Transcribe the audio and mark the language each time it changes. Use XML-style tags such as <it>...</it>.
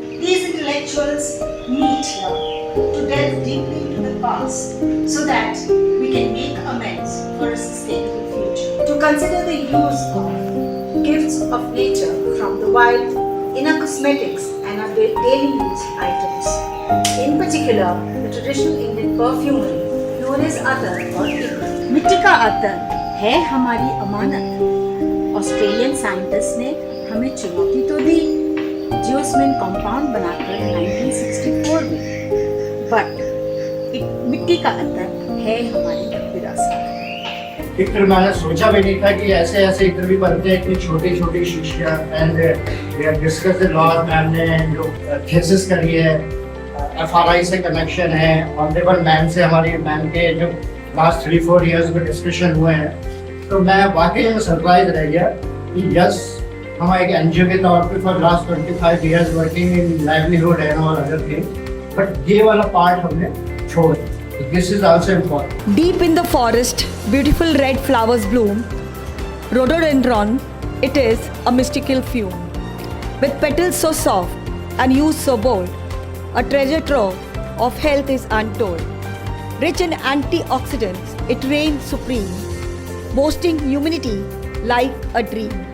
<en>These intellectuals meet here to delve deeply into the past so that we can make amends for a sustainable future. To consider the use of gifts of nature from the wild in our cosmetics and our daily use items. In particular, the traditional Indian perfumery known as attar or ikra.</en> <hi>मिट्टी का अत्तर है हमारी अमानत. Australian scientist ने हमें चुनौती तो दी जियोस्मिन compound बनाकर 1964 में, बट मिट्टी का अत्तर है हमारी विरासत. इत्र मैंने सोचा भी नहीं था कि ऐसे ऐसे इत्र भी बनते हैं, इतनी छोटी छोटी शीशियाँ.</hi> <en>And we have discussed a lot.</en> <hi>Ma'am ने जो थीसिस करी है, एफआरआई से कनेक्शन है, ऑनरेबल मैम से हमारी मैम के जो लास्ट 3-4 इयर्स में डिस्कशन हुए हैं, तो मैं वाकई में सरप्राइज रह गया कि यस, हम एक एनजीओ के तौर पे</hi> <en>for last 25 years working in livelihood and all other thing,</en> <hi>but ये वाला पार्ट हमने छोड़ दिया.</hi> <en>This is also important. Deep in the forest, beautiful red flowers bloom. Rhododendron, it is a mystical fume. With petals so soft and hues so bold, a treasure trove of health is untold. Rich in antioxidants, it reigns supreme, boasting immunity like a dream.</en>